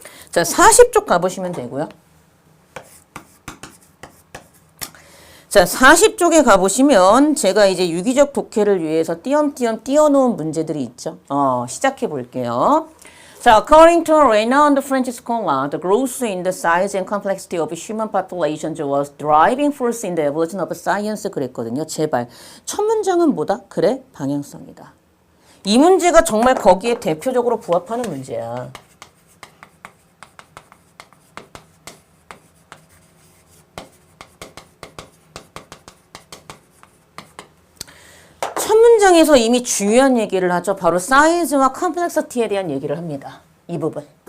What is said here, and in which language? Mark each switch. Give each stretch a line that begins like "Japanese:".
Korean: 자, 40쪽 가보시면 되고요. 자, 40쪽에 가보시면 제가 이제 유기적 독해를 위해서 띄엄띄엄 띄워놓은 문제들이 있죠. 시작해 볼게요.
English: 자, according to a renowned French scholar, the growth in the size and complexity of human populations was driving force in the evolution of science
Korean: 그랬거든요. 제발. 첫 문장은 뭐다? 그래, 방향성이다. 이 문제가 정말 거기에 대표적으로 부합하는 문제야. 첫 문장에서 이미 중요한 얘기를 하죠. 바로 사이즈와 컴플렉시티에 대한 얘기를 합니다. 이 부분.